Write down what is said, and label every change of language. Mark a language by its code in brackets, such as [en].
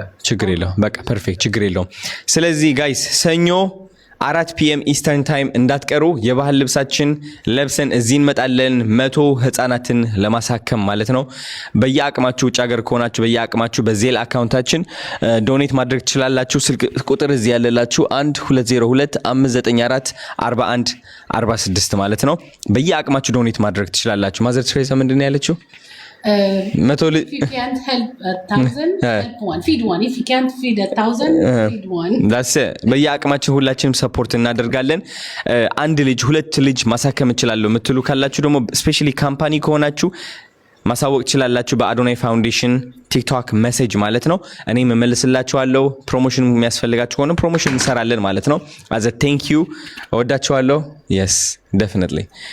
[am] ችግር የለውም። በቃ ፐርፌክት ችግር የለውም። ስለዚህ ጋይስ ሰኞ 4 PM ኢስተርን ታይም እንዳትቀሩ። የባህል ልብሳችን ለብሰን እዚህ እንመጣለን 100 ህፃናትን ለማሳከም ማለት ነው። በየአቅማችሁ ውጭ ሀገር ከሆናችሁ በየአቅማችሁ በዜል አካውንታችን ዶኔት ማድረግ ትችላላችሁ። ስልክ ቁጥር እዚህ ያለላችሁ 1202-594-4146 ማለት ነው። በየአቅማችሁ ዶኔት ማድረግ ትችላላችሁ። ማዘር ትሬሳ ምንድን ነው ያለችው? [en] If you can't help 1,000, help one. Feed one. If you can't feed 1,000, feed one. That's it. [am] በየአቅማችን ሁላችንም ሰፖርት እናደርጋለን። አንድ ልጅ ሁለት ልጅ ማሳከም እችላለሁ የምትሉ ካላችሁ ደግሞ ስፔሻሊ ካምፓኒ ከሆናችሁ ማሳወቅ ትችላላችሁ በአዶናይ ፋውንዴሽን ቲክቶክ ሜሴጅ ማለት ነው። እኔም እመልስላችኋለሁ። ፕሮሞሽን የሚያስፈልጋችሁ ከሆነ ፕሮሞሽን እንሰራለን ማለት ነው። [en] as a thank you [am] እወዳችኋለሁ። [en] yes definitely